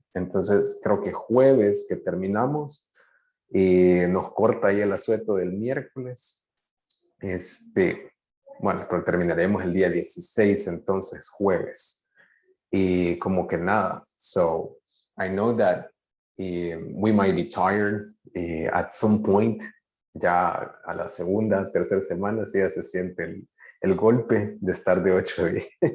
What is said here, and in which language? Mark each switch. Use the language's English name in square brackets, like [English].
[Spanish] Entonces, creo que jueves que terminamos. Nos corta ahí el asueto del miércoles. Bueno, pero terminaremos el día 16, entonces jueves. Y como que nada. [English] So, I know that we might be tired at some point. [Spanish] Ya a la segunda, tercera semana, sí ya se siente el golpe de estar de 8 días.